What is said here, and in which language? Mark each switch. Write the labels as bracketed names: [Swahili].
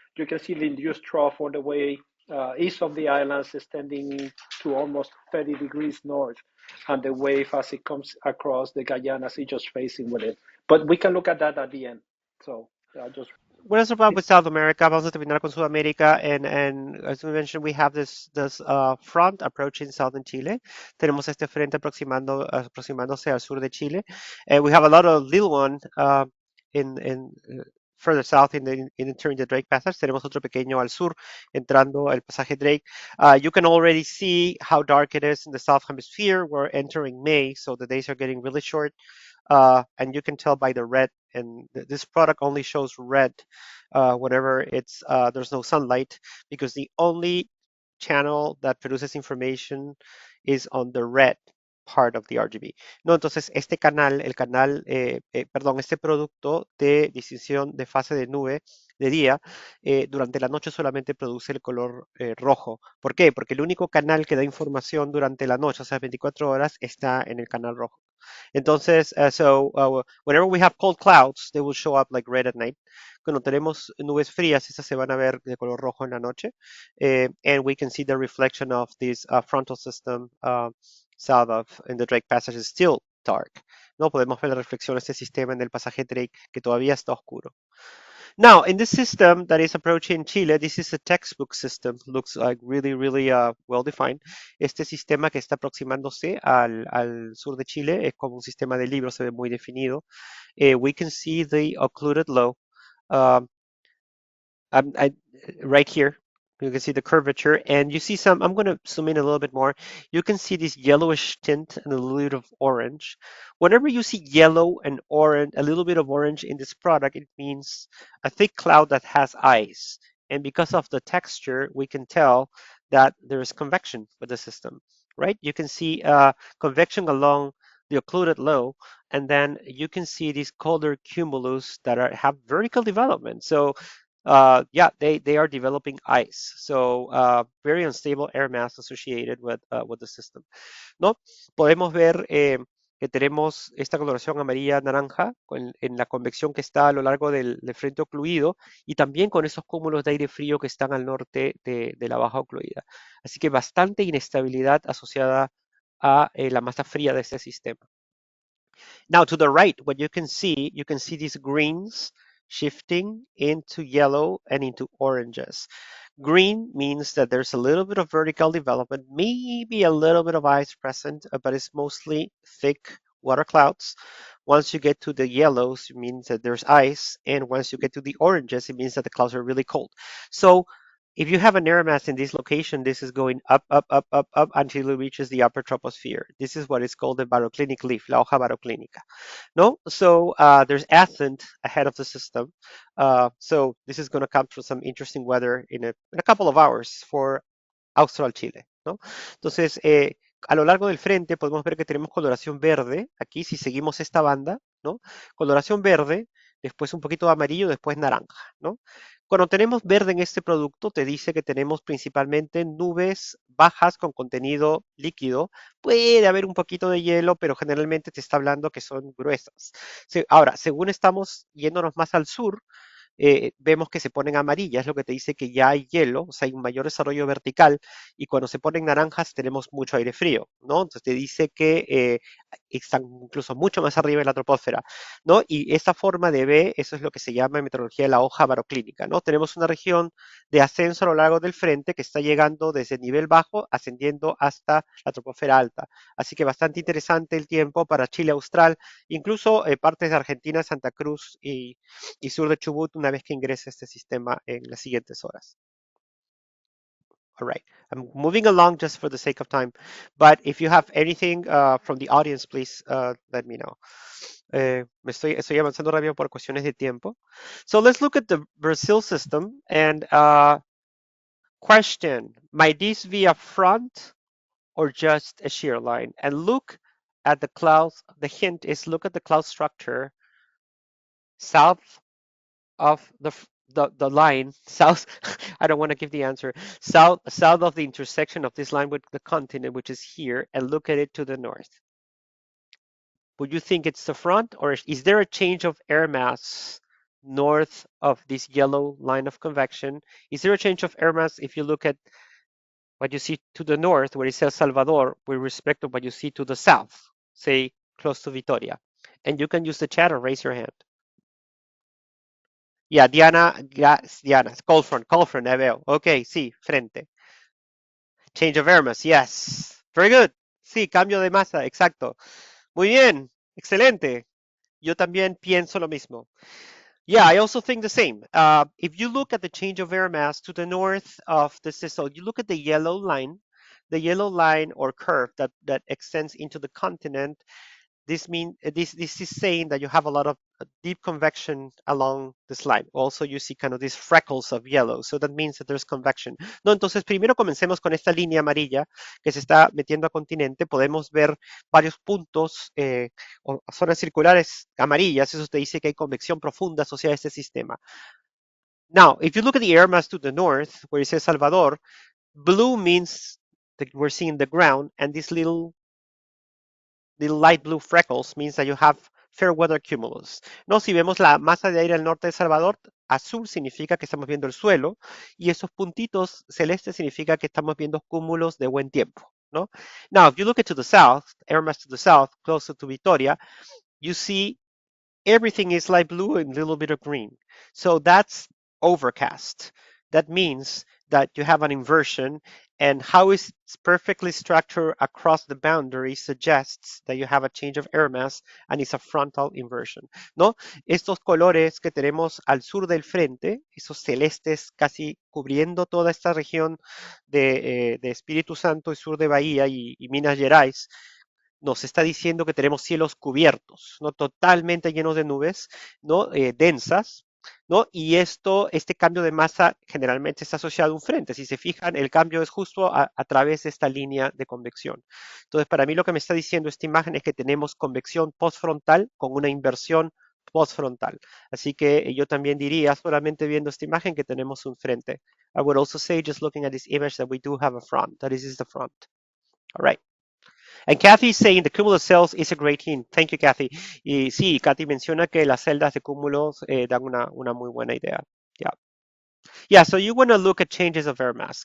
[English] You can see the induced trough all the way east of the islands, extending to almost 30 degrees north. And the wave, as it comes across the Guyanas, is just facing with it. But we can look at that at the end. So just What is about with South America? [Spanish] Vamos a terminar con Sudamérica. [English] And as we mentioned, we have this front approaching southern Chile. [Spanish] Tenemos este frente aproximándose al sur de Chile. [English] And we have a lot of little one in further south in entering the Drake Passage. [Spanish] Tenemos otro pequeño al sur entrando el pasaje Drake. [English] You can already see how dark it is in the south hemisphere. We're entering May, so the days are getting really short. And you can tell by the red, and this product only shows red whenever there's no sunlight, because the only channel that produces information is on the red part of the RGB. [Spanish] No, entonces este canal, este producto de distinción de fase de nube de día, durante la noche solamente produce el color rojo. ¿Por qué? Porque el único canal que da información durante la noche, o sea, 24 horas, está en el canal rojo. [English] Entonces, whenever we have cold clouds, they will show up like red at night. [Spanish] Cuando tenemos nubes frías, esas se van a ver de color rojo en la noche. [English] And we can see the reflection of this frontal system south of in the Drake Passage is still dark. [Spanish] No podemos ver la reflexión de este sistema en el pasaje Drake que todavía está oscuro. [English] Now, in this system that is approaching Chile, this is a textbook system. Looks like really, really well defined. [Spanish] Este sistema que está aproximándose al sur de Chile es como un sistema de libros, se ve muy definido. [English] We can see the occluded low. Um, right here, you can see the curvature, and you see some, I'm going to zoom in a little bit more. You can see this yellowish tint and a little bit of orange. Whenever you see yellow and orange, a little bit of orange in this product, it means a thick cloud that has ice. And because of the texture, we can tell that there is convection with the system, right? You can see convection along the occluded low, and then you can see these colder cumulus that have vertical development. So yeah, they are developing ice. So very unstable air mass associated with the system, ¿no? [Spanish] Podemos ver que tenemos esta coloración amarilla-naranja en la convección que está a lo largo del frente ocluido y también con esos cúmulos de aire frío que están al norte de la baja ocluida. Así que bastante inestabilidad asociada a la masa fría de este sistema. [English] Now to the right, what you can see these greens shifting into yellow and into oranges. Green means that there's a little bit of vertical development, maybe a little bit of ice present, but it's mostly thick water clouds. Once you get to the yellows, it means that there's ice. And once you get to the oranges, it means that the clouds are really cold. So if you have an air mass in this location, this is going up, up, up, up, up until it reaches the upper troposphere. This is what is called the baroclinic leaf, [Spanish] la hoja baroclínica. [English] No, so there's ascent ahead of the system. So this is going to come through some interesting weather in a couple of hours for Austral Chile, ¿no? [Spanish] Entonces, a lo largo del frente podemos ver que tenemos coloración verde, aquí si seguimos esta banda, ¿no? Coloración verde, después un poquito de amarillo, después naranja, ¿no? Cuando tenemos verde en este producto, te dice que tenemos principalmente nubes bajas con contenido líquido. Puede haber un poquito de hielo, pero generalmente te está hablando que son gruesas. Ahora, según estamos yéndonos más al sur, vemos que se ponen amarillas, lo que te dice que ya hay hielo, o sea, hay un mayor desarrollo vertical, y cuando se ponen naranjas tenemos mucho aire frío, ¿no? Entonces te dice que están incluso mucho más arriba en la troposfera, ¿no? Y esa forma de B, eso es lo que se llama en meteorología la hoja baroclínica, ¿no? Tenemos una región de ascenso a lo largo del frente que está llegando desde el nivel bajo, ascendiendo hasta la troposfera alta. Así que bastante interesante el tiempo para Chile austral, incluso partes de Argentina, Santa Cruz y sur de Chubut una vez que ingrese este sistema en las siguientes horas. [English] All right, I'm moving along just for the sake of time, but if you have anything from the audience, please let me know. [Spanish] Estoy avanzando rápido por cuestiones de tiempo. [English] So let's look at the Brazil system and question, might this be a front or just a shear line? And look at the clouds. The hint is look at the cloud structure south of the line, south, I don't want to give the answer, south of the intersection of this line with the continent, which is here, and look at it to the north. Would you think it's the front, or is there a change of air mass north of this yellow line of convection? Is there a change of air mass if you look at what you see to the north, where it says Salvador, with respect to what you see to the south, say close to Vitoria? And you can use the chat or raise your hand. Yeah, Diana, Diana, cold front, veo. Okay, [Spanish] sí, frente. [English] Change of air mass, yes. Very good. [Spanish] Sí, cambio de masa, exacto. Muy bien, excelente. Yo también pienso lo mismo. [English] Yeah, I also think the same. If you look at the change of air mass to the north of the system, you look at the yellow line or curve that extends into the continent. This is saying that you have a lot of deep convection along this line. Also, you see kind of these freckles of yellow. So that means that there's convection. [Spanish] No, entonces primero comencemos con esta línea amarilla que se está metiendo a continente. Podemos ver varios puntos o zonas circulares amarillas. Eso te dice que hay convección profunda asociada a este sistema. [English] Now, if you look at the air mass to the north, where it says Salvador, blue means that we're seeing the ground, and this little light blue freckles means that you have fair weather cumulus. [Spanish] No, si vemos la masa de aire al norte de Salvador, azul significa que estamos viendo el suelo y esos puntitos celestes significa que estamos viendo cúmulos de buen tiempo, ¿no? [English] Now, if you look at to the south, air mass to the south, closer to Vitoria, you see everything is light blue and a little bit of green. So that's overcast. That means that you have an inversion, and how it's perfectly structured across the boundary suggests that you have a change of air mass and it's a frontal inversion, ¿no? [Spanish] Estos colores que tenemos al sur del frente, esos celestes casi cubriendo toda esta región de Espíritu Santo y sur de Bahía y Minas Gerais, nos está diciendo que tenemos cielos cubiertos, ¿no? Totalmente llenos de nubes, ¿no? Densas, ¿no? Y este cambio de masa generalmente está asociado a un frente. Si se fijan, el cambio es justo a través de esta línea de convección. Entonces, para mí lo que me está diciendo esta imagen es que tenemos convección postfrontal con una inversión postfrontal. Así que yo también diría, solamente viendo esta imagen, que tenemos un frente. [English] I would also say, just looking at this image, that we do have a front, that this is the front. All right. And Kathy is saying the cumulus cells is a great hint. Thank you, Kathy. [Spanish] Y sí, Kathy menciona que las celdas de cúmulos dan una muy buena idea. [English] Yeah. Yeah, so you want to look at changes of air mass.